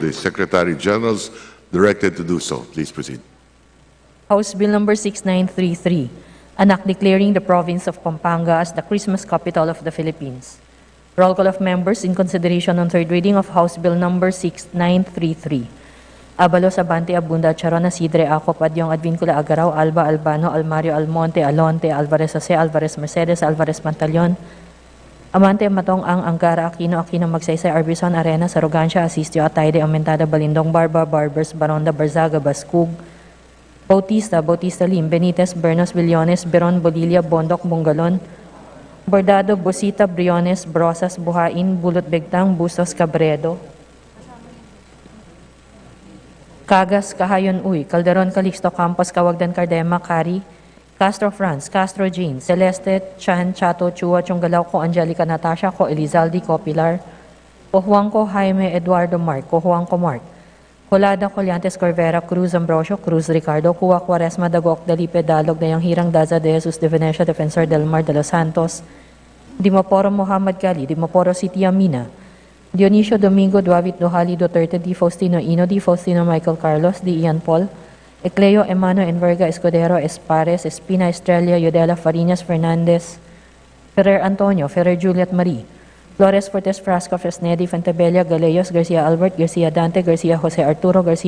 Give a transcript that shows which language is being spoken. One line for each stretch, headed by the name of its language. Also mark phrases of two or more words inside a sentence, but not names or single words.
English: The Secretary General is directed to do so. Please proceed. House Bill Number 6933, an act declaring the province of Pampanga as the Christmas capital of the Philippines. Roll call of members in consideration on third reading of House Bill Number 6933. Abalos, Abante, Abunda, Charon, Asidre, Ako, Padyong, Advincula, Agaraw, Alba, Albano, Almario, Almonte, Alonte, Alvarez Jose, Alvarez Mercedes, Alvarez Pantaleon, Amante, Matong, Ang, Angara, Aquino, Aquino, Magsaysay, Arbison, Arena, Sarogancia, Asistio, Atayde, Aumentada, Balindong, Barba, Barbers, Baronda, Barzaga, Baskug, Bautista, Bautista Lim, Benitez, Bernos, Villones, Beron, Bolilla, Bondok, Bungalon, Bordado, Bosita, Briones, Brosas, Buhain, Bulot, Begtang, Bustos, Cabredo, Cagas, Kahayon, Uy, Calderon, Calixto, Campos, Cawagdan, Cardema, Cari, Castro France, Castro Jean, Celeste, Chan, Chato, Chua, Chunggalaw, Ko Angelica Natasha, Ko Elizalde, Ko Pilar, Ko Juanco Jaime Eduardo Mark, Ko Juanco Mark, Colada, Colyantes, Corvera, Cruz, Ambrosio, Cruz, Ricardo, Cuba, Quaresma, Dagok, Dalipe, Dalog, Dayang Hirang, Daza, De Jesus, De Venecia, Defensor del Mar, De Los Santos, Dimaporo, Muhammad Gali, Dimaporo, City Amina, Dionisio, Domingo, Duavit, Duhali, Duterte, Di Faustino, Ino, Di Faustino, Michael Carlos, Di Ian Paul, Ecleo, Emano, Enverga, Escudero, Espares, Espina, Estrella, Yodela, Farinas, Fernandez, Ferrer Antonio, Ferrer Juliet Marie, Flores, Fortes, Frasco, Fresnedi, Fentabella, Galeyos, Garcia Albert, Garcia Dante, Garcia Jose Arturo, Garcia